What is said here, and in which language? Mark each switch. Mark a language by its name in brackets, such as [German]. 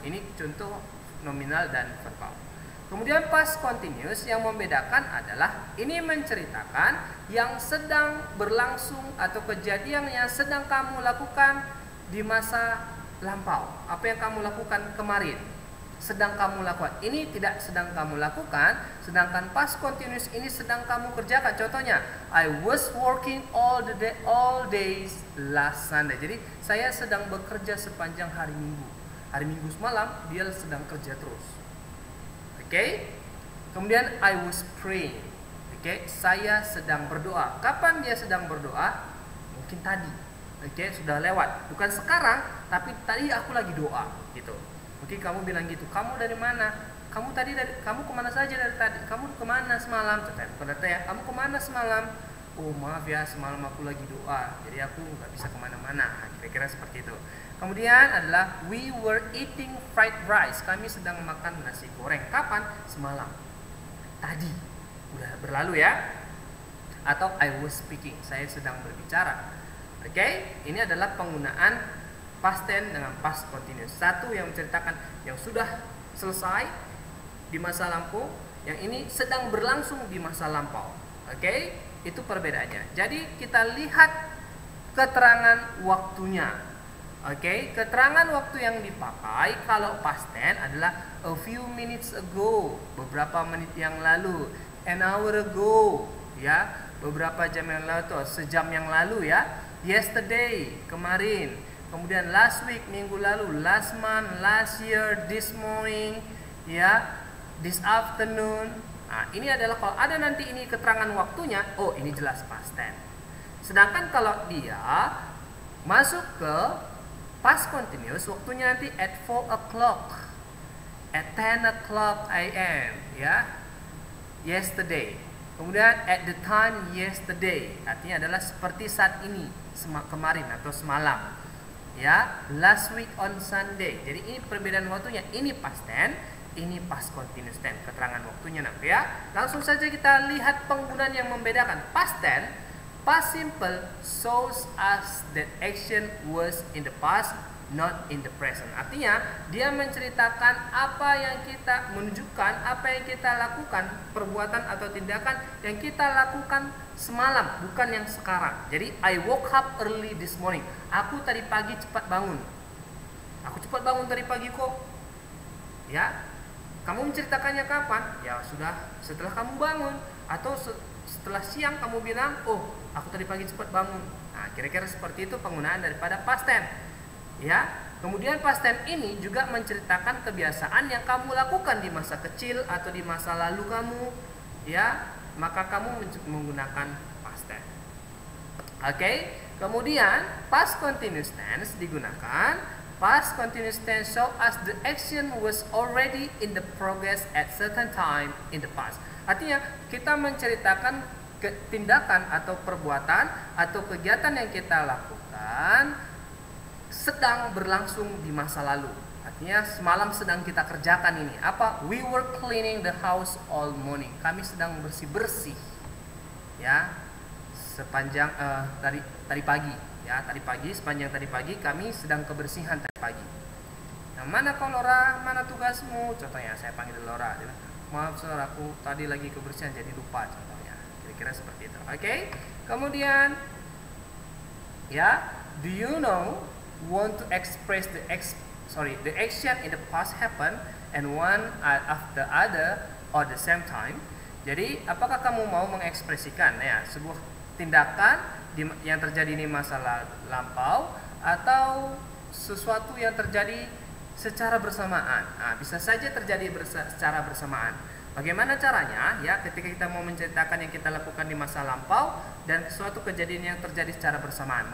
[Indonesian] Ini contoh nominal dan verbal. Kemudian past continuous yang membedakan adalah ini menceritakan yang sedang berlangsung atau kejadian yang sedang kamu lakukan di masa lampau. Apa yang kamu lakukan kemarin sedang kamu lakukan. Ini tidak sedang kamu lakukan, sedangkan past continuous ini sedang kamu kerjakan. [English] Contohnya, I was working all days last Sunday. [Indonesian] Jadi saya sedang bekerja sepanjang hari Minggu. Hari Minggu semalam dia sedang kerja terus. Oke. Kemudian [English] I was praying. [Indonesian] Oke, saya sedang berdoa. Kapan dia sedang berdoa? Mungkin tadi. Oke, sudah lewat. Bukan sekarang, tapi tadi aku lagi doa gitu. Mungkin kamu bilang gitu, kamu dari mana? Kamu kemana saja dari tadi? Kamu kemana semalam? Bukan ya, kamu kemana semalam? Oh maaf ya, semalam aku lagi doa, jadi aku nggak bisa kemana-mana. Kira-kira seperti itu. Kemudian adalah [English] we were eating fried rice. [Indonesian] Kami sedang makan nasi goreng. Kapan? Semalam. Tadi. Udah berlalu ya. Atau [English] I was speaking. [Indonesian] Saya sedang berbicara. Oke, ini adalah penggunaan past tense dengan past continuous. Satu yang menceritakan yang sudah selesai di masa lampau, yang ini sedang berlangsung di masa lampau. Oke, itu perbedaannya. Jadi kita lihat keterangan waktunya. Oke, keterangan waktu yang dipakai kalau past tense adalah [English] a few minutes ago, [Indonesian] beberapa menit yang lalu, [English] an hour ago, [Indonesian] ya, beberapa jam yang lalu atau sejam yang lalu ya, yesterday, kemarin. [English] Kemudian last week, [Indonesian] minggu lalu, [English] last month, last year, this morning, ya, this afternoon. [Indonesian] Nah, ini adalah kalau ada nanti ini keterangan waktunya, oh ini jelas past tense. Sedangkan kalau dia masuk ke past continuous, waktunya nanti [English] at 4 o'clock, at 10 o'clock a.m., [Indonesian] ya, yesterday. Kemudian [English] at the time yesterday, [Indonesian] artinya adalah seperti saat ini, kemarin atau semalam. Ya, [English] last week on Sunday. [Indonesian] Jadi ini perbedaan waktunya. Ini past tense, ini past continuous tense. Keterangan waktunya nanti ya. Langsung saja kita lihat penggunaan yang membedakan. [English] Past tense, past simple shows us that action was in the past, not in the present. [Indonesian] Artinya dia menceritakan apa yang kita menunjukkan, apa yang kita lakukan, perbuatan atau tindakan yang kita lakukan semalam, bukan yang sekarang. Jadi [English] I woke up early this morning. [Indonesian] Aku tadi pagi cepat bangun. Aku cepat bangun tadi pagi kok. Ya. Kamu menceritakannya kapan? Ya sudah setelah kamu bangun, atau setelah siang kamu bilang, "Oh, aku tadi pagi cepat bangun." Nah, kira-kira seperti itu penggunaan daripada past tense. Ya. Kemudian past tense ini juga menceritakan kebiasaan yang kamu lakukan di masa kecil atau di masa lalu kamu, ya. Maka kamu menggunakan past tense. Oke. Kemudian past continuous tense digunakan. [English] Past continuous tense show us the action was already in the progress at certain time in the past. [Indonesian] Artinya kita menceritakan tindakan atau perbuatan atau kegiatan yang kita lakukan sedang berlangsung di masa lalu. Artinya semalam sedang kita kerjakan ini. Apa? [English] We were cleaning the house all morning. [Indonesian] Kami sedang bersih-bersih. Ya. Sepanjang tadi pagi. Ya, tadi pagi, sepanjang tadi pagi kami sedang kebersihan tadi pagi. Nah, mana kau Lora? Mana tugasmu? Contohnya saya panggil Lora. Dia bilang, maaf saudara, aku tadi lagi kebersihan jadi lupa. Contohnya, kira-kira seperti itu. Oke. Kemudian, [English] ya, do you know want to express the action in the past happen and one after other or the same time. [Indonesian] Jadi, apakah kamu mau mengekspresikan ya sebuah tindakan yang terjadi di masa lampau atau sesuatu yang terjadi secara bersamaan? Nah, bisa saja terjadi secara bersamaan. Bagaimana caranya? Ya, ketika kita mau menceritakan yang kita lakukan di masa lampau dan suatu kejadian yang terjadi secara bersamaan.